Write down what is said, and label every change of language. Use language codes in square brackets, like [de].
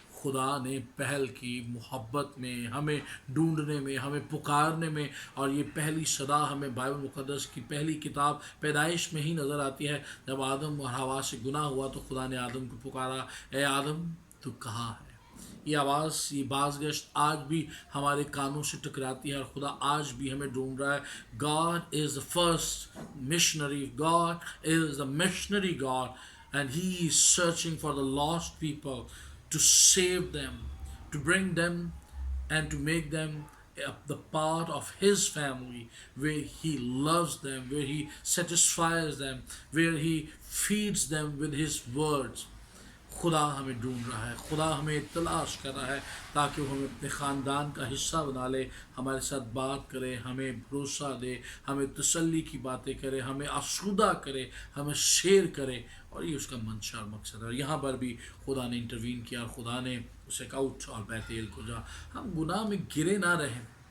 [ur] خدا نے پہل کی، محبت میں، ہمیں ڈھونڈنے میں، ہمیں پکارنے میں، اور یہ پہلی صدا ہمیں بائبل مقدس کی پہلی کتاب پیدائش میں ہی نظر آتی ہے۔ جب آدم اور حوا سے گناہ ہوا تو خدا نے آدم کو پکارا، اے آدم تو کہاں ہے؟ یہ آواز، یہ بازگشت آج بھی ہمارے کانوں سے ٹکراتی ہے، اور خدا آج بھی ہمیں ڈھونڈ رہا ہے۔ [en] God is the first missionary. God is the missionary God, and He is searching for the lost people to save them, to bring them and to make them the part of His family, where He loves them, where He satisfies them, where He feeds them with His words. [ur] خدا ہمیں ڈھونڈ رہا ہے، خدا ہمیں تلاش کر رہا ہے تاکہ وہ ہمیں اپنے خاندان کا حصہ بنا لے، ہمارے ساتھ بات کرے، ہمیں بھروسہ دے، ہمیں تسلی کی باتیں کرے، ہمیں آسودہ کرے، ہمیں شیئر کرے، اور یہ اس کا منشا اور مقصد ہے۔ اور یہاں پر بھی خدا نے انٹروین کیا، اور خدا نے اسے کہا اٹھ اور بیت ایل کو جا۔ ہم گناہ میں گرے نہ رہیں،